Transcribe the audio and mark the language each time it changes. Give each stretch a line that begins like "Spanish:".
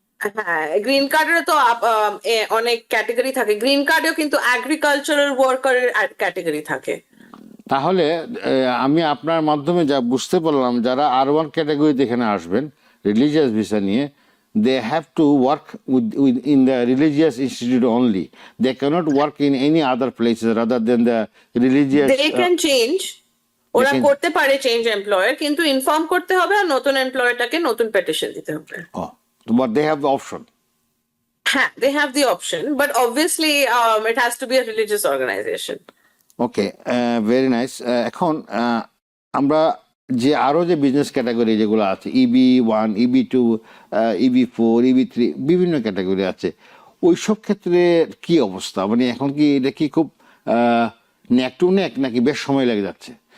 Bangla: হ্যাঁ, গ্রিন কার্ডের তো অনেক ক্যাটাগরি থাকে। গ্রিন কার্ডেও কিন্তু এগ্রিকালচারাল ওয়ার্কারের ক্যাটাগরি থাকে। তাহলে আমি আপনার মাধ্যমে যা বুঝতে পারলাম, যারা R1 ক্যাটাগরিতে এখানে আসবেন রিলিজিয়াস ভিসা নিয়ে,
English: they have to work with in the religious institute only. They cannot work in any other places rather than the religious. They can change.
Bangla: ওরা করতে পারে চেঞ্জ এমপ্লয়ার, কিন্তু ইনফর্ম করতে হবে আর নতুন এমপ্লয়ারটাকে নতুন পেটিশন দিতে হবে।
English: Oh, but they have the option. হ্যাঁ, they have the option, but obviously it has to be a religious organization. Okay, very nice.
Bangla: এখন আমরা যে আরো যে বিজনেস ক্যাটাগরি যেগুলো আছে, EB1 EB2 EB4 EB3 বিভিন্ন ক্যাটাগরি আছে, ওইসব ক্ষেত্রে কি অবস্থা? মানে এখন কি এটা কি খুব নেক টু নেক নাকি বেশ সময় লেগে যাচ্ছে?